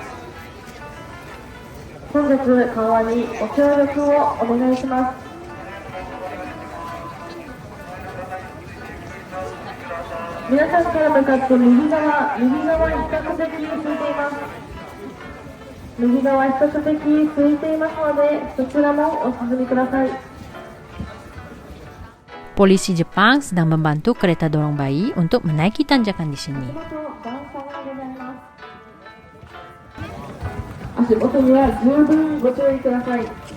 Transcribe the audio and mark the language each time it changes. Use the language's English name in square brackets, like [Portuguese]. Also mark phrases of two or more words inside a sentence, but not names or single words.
[Japanese] 本日緩和にご協力をお願いします。皆さんから向かって右側比較的空いています。右側比較的空いていますので、そちらもお進みください。 [Indonesian] Polisi Jepang sedang membantu kereta dorong bayi untuk menaiki tanjakan di sini. [Japanese] 足元には十分ご注意ください。